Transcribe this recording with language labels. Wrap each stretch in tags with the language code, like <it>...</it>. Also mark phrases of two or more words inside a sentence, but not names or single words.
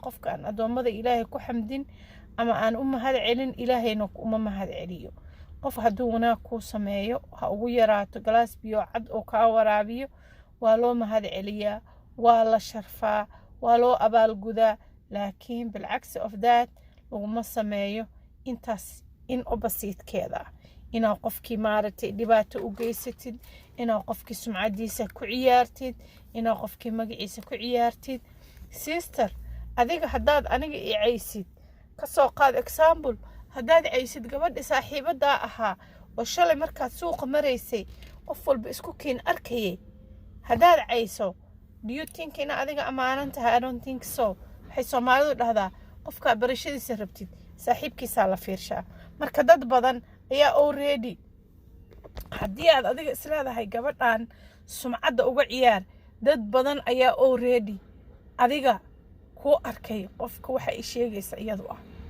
<so>qofka aan addoommada ilaahay ku xamdin ama aan u mahad celin ilaahayna uma mahad celiyo. qof hadduu wanaag kuu sameeyo ha ugu yaraato galaas biyo cad oo kaa waraabiyo waa loo mahad celiyaa, waa la sharfaa, waa loo abaalgudaa. laakiin bilcagsi</so> <en>of that</en> <so>laguma sameeyo intaas in oppositekeeda ah. inaa qofkii maaragtay dhibaato u geysatid, inaa qofkii sumcadiisa ku ciyaartid, inaa qofkii magaciisa ku ciyaartid. sister adiga haddaad aniga i caysid ka soo qaad example, haddaad caysid gabadhi saaxiibadaa ahaa oo shalay markaad suuqa maraysay qof walba isku kiin arkayay, haddaad cayso</so> <en>do you think</en> <so>ina adiga amaanan tahay?</so> <en>I don't think so.</en> <so>waxay Soomaalidu dhahdaa qofka barashadiisa rabtid saaxiibkiisa la fiirshaa. marka dad badan ayaa already haddii aad adiga isleedahay gabadhan sumcadda uga ciyaar, dad badan ayaa already adiga ku arkay qofka waxa ay sheegaysa iyadu ah.</so>